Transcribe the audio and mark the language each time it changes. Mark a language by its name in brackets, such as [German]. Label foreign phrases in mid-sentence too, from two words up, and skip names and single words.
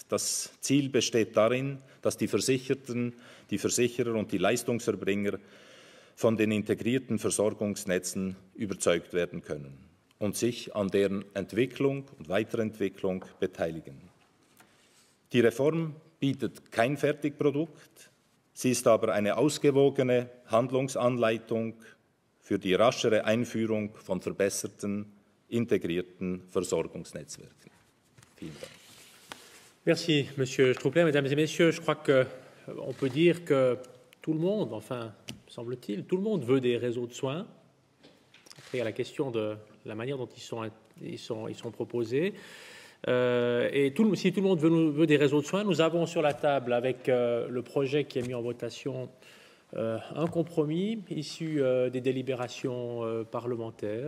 [German] Das Ziel besteht darin, dass die Versicherten, die Versicherer und die Leistungserbringer von den integrierten Versorgungsnetzen überzeugt werden können und sich an deren Entwicklung und Weiterentwicklung beteiligen. Die Reform bietet kein Fertigprodukt, sie ist aber eine ausgewogene Handlungsanleitung für die raschere Einführung von verbesserten, integrierten Versorgungsnetzwerken. Vielen Dank. [French] Merci, Monsieur Struppler. Mesdames et Messieurs, je crois qu'on peut dire que tout le monde, enfin, semble-t-il, tout le monde veut des réseaux de soins. Après, il y a la question de la manière dont ils sont proposés. Et si tout le monde veut des réseaux de soins, nous avons sur la table, avec le projet qui est mis en votation, un compromis issu des délibérations parlementaires.